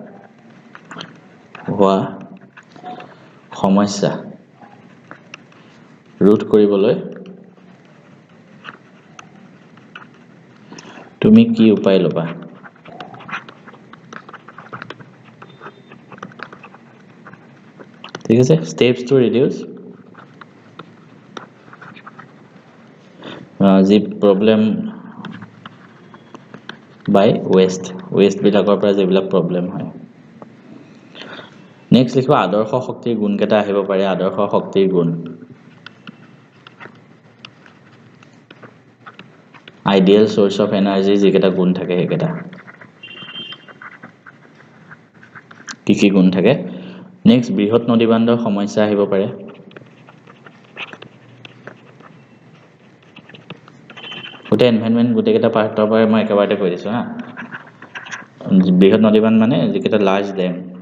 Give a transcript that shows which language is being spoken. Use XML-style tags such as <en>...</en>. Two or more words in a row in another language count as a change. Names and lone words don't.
<as>হোৱা সমস্যা ৰোধ কৰিবলৈ তুমি কি উপায় ল'বা ঠিক আছে</as> <en>steps to reduce the problem by waste</en> <as>বিলাকৰ পৰা যিবিলাক প্ৰবলেম হয় নেক্সট লিখিবা আদৰ্শ শক্তিৰ গুণ কেইটা আহিব পাৰে আদৰ্শ শক্তিৰ গুণ</as> <en>ideal source of energy</en> <as>যেটা গুণ থাকে হেকেটা কি গুণ থাকে নেক্সট বৃহৎ নদীবান্ধৰ সমস্যা আহিব পাৰে গোটেই এনভাইৰনমেন্ট গোটেইকেইটা পাৰ্টৰ পৰা মই একেবাৰতে কৈ দিছোঁ হা বৃহৎ নদীবান্ধ মানে যেকেইটা</as> <en>large dam</en>